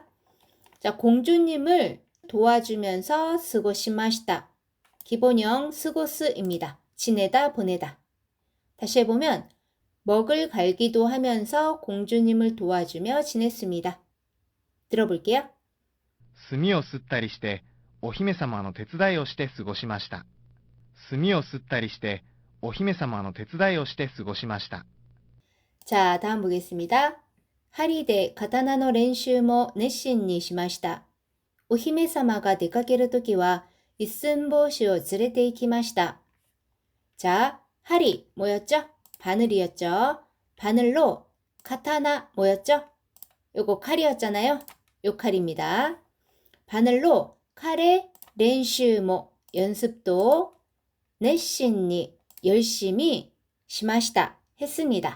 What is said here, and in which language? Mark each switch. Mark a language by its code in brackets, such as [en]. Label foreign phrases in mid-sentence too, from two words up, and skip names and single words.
[ko] 자, 공주님을 도와주면서 스고시마시다. 기본형 스고스입니다. 지내다, 보내다. 다시 해보면 먹을 갈기도 하면서 공주님을 도와주며 지냈습니다. 들어볼게요. [ja] 炭を吸ったりしてお姫様の手伝いをして過ごしました。炭を吸ったりしてお姫様の手伝いをして過ごしました。 [ko] 자, 다음 보겠습니다. [ja] 針で刀の練習も熱心にしました. お姫様が出かける時は一寸法師を 連れて行きました. [ko] 자, 하리 뭐였죠? 바늘이었죠. 바늘로 카타나 뭐였죠? 요거 칼이었잖아요. 요 칼입니다. 바늘로 칼의 렌슈모 연습도 熱心に 열심히 시마시다 했습니다.